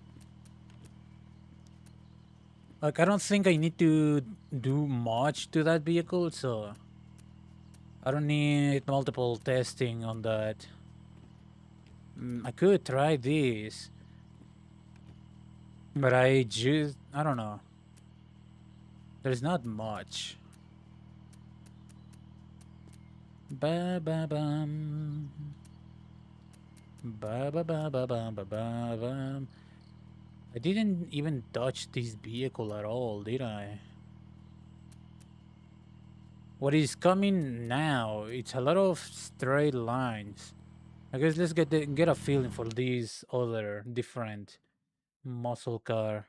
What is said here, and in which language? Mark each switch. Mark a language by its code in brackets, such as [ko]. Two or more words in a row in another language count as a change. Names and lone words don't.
[en] Like I don't think I need to do much to that vehicle, so I don't need multiple testing on that. I could try this, but I don't know. There's not much. Ba ba bum. Ba ba ba ba ba ba ba bum. I didn't even touch this vehicle at all, did I? What is coming now? It's a lot of straight lines. I guess let's get a feeling for these other different muscle car.